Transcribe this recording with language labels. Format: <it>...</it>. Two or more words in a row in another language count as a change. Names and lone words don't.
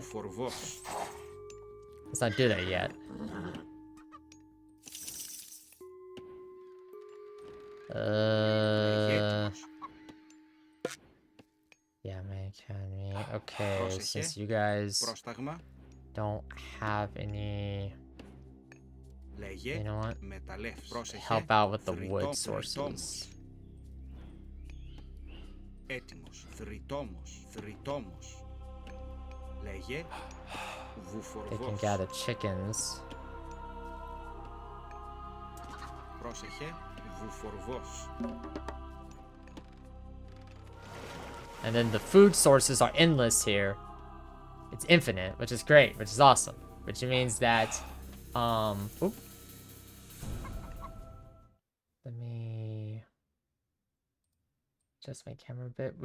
<en>Let's not do that yet. Yeah, man, Academy. Okay, since you guys don't have any, you know what? Help out with the wood sources.</en> <el>Έτοιμος, θρητόμος. Λέγε,</el> <en>They can gather chickens.</en> <el>Πρόσεχε, βουφορβός.</el> <en>And then the food sources are endless here. It's infinite, which is great, which is awesome. Which means that, oop. Let me adjust my camera a bit.</en>